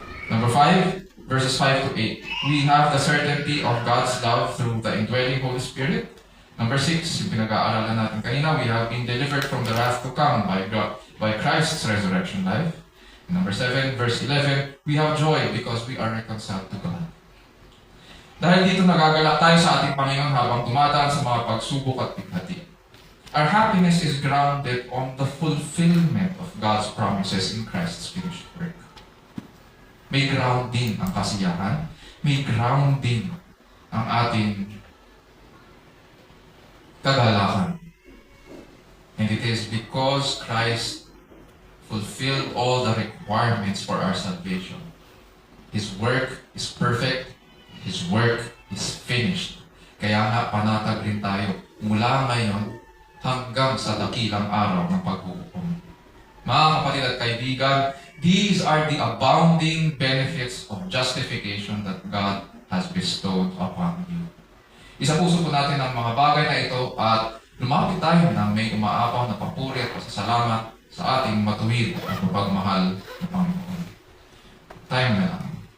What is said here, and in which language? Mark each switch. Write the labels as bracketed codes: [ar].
[en] Number 5, verses 5 to 8, we have the certainty of God's love through the indwelling Holy Spirit. Number 6, [tl] yung pinag-aaralan natin kanina, [en] we have been delivered from the wrath to come by Christ's resurrection life. And number 7, verse 11, we have joy because we are reconciled to God. [tl] Dahil dito nagagalak tayo sa ating Panginoon habang dumadaan sa mga pagsubok at bighati. [en] Our happiness is grounded on the fulfillment of God's promises in Christ's finished work. [tl] May grounding ang kasiyahan, may grounding ang ating kagalakan. [en] it is because Christ fulfilled all the requirements for our salvation. His work is perfect. His work is finished. [tl] Kaya nga panatag rin tayo mula ngayon hanggang sa dakilang araw ng paghuhukom. Mga kapatid at kaibigan, [en] these are the abounding benefits of justification that God has bestowed upon you. [tl] Isapuso po natin ang mga bagay na ito at lumapit tayo ng may umaapaw na papuri at pasasalamat sa ating matuwid at mapagmahal na Panginoon. Tayo na lang.